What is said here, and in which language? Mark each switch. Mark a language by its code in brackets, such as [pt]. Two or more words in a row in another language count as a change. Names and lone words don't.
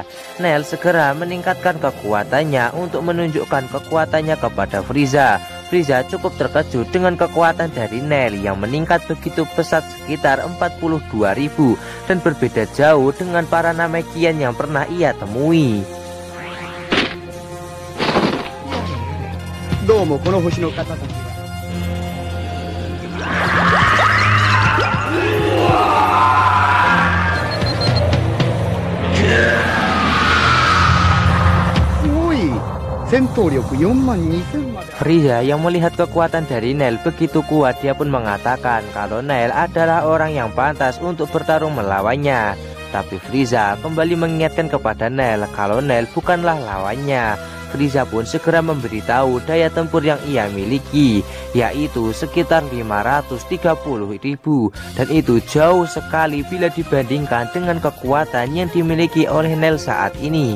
[id] Nail segera meningkatkan kekuatannya untuk menunjukkan kekuatannya kepada Frieza. Frieza cukup terkejut dengan kekuatan dari Nail yang meningkat begitu pesat sekitar 42.000 dan berbeda jauh dengan para Namekian yang pernah ia temui. [ja] どうもこの星の方たちが。すごい戦闘力42,000まで。 [id] Frieza yang melihat kekuatan dari Nail begitu kuat, dia pun mengatakan kalau Nail adalah orang yang pantas untuk bertarung melawannya. Tapi Frieza kembali mengingatkan kepada Nail kalau Nail bukanlah lawannya. Frieza pun segera memberitahu daya tempur yang ia miliki, yaitu sekitar 530.000, dan itu jauh sekali bila dibandingkan dengan kekuatan yang dimiliki oleh Nail saat ini.